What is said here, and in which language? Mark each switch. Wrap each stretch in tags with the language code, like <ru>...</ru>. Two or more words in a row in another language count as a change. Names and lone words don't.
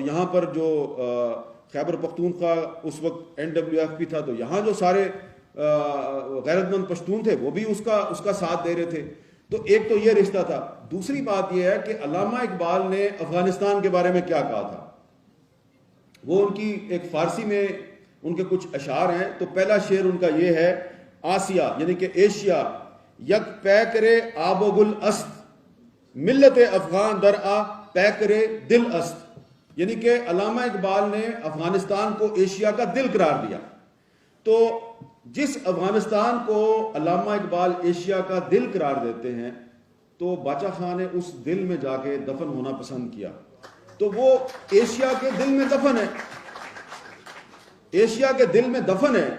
<ur>اور یہاں پر جو خیبر پختونخوا اس وقت NWF تھا، تو یہاں جو سارے غیرت مند پشتون تھے وہ بھی اس کا ساتھ دے رہے تھے. تو ایک تو یہ رشتہ تھا. دوسری بات یہ ہے کہ علامہ اقبال نے افغانستان کے بارے میں کیا کہا تھا. وہ ان کی ایک فارسی میں ان کے کچھ اشعار ہیں. تو پہلا شعر ان کا یہ ہے:</ur> <fa>آسیہ</fa> <ur>یعنی کہ ایشیا</ur> <fa>یک پیکرے آب و گل است، ملت افغان در آ پیکرے دل است.</fa> <ur>یعنی کہ علامہ اقبال نے افغانستان کو ایشیا کا دل قرار دیا. تو جس افغانستان کو علامہ اقبال ایشیا کا دل قرار دیتے ہیں تو باچا خان نے اس دل میں جا کے دفن ہونا پسند کیا. تو وہ ایشیا کے دل میں دفن ہے، ایشیا کے دل میں دفن ہے.</ur>